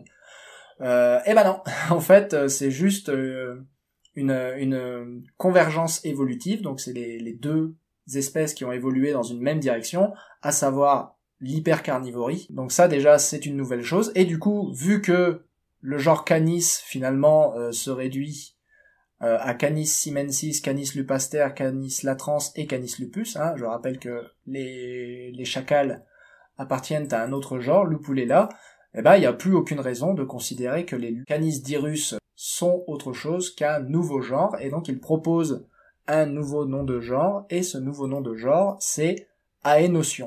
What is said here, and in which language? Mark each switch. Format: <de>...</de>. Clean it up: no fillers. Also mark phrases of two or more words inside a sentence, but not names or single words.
<fr>Eh ben non, en fait, c'est juste une convergence évolutive, donc c'est les deux espèces qui ont évolué dans une même direction, à savoir l'hypercarnivorie. Donc ça déjà c'est une nouvelle chose, et du coup, vu que le genre Canis finalement se réduit à Canis simensis, Canis lupaster, Canis latrans et Canis lupus, hein, je rappelle que les chacals appartiennent à un autre genre, Lupulella, eh ben il n'y a plus aucune raison de considérer que les Canis dirus sont autre chose qu'un nouveau genre, et donc il propose un nouveau nom de genre, et ce nouveau nom de genre, c'est Aénotion.</fr>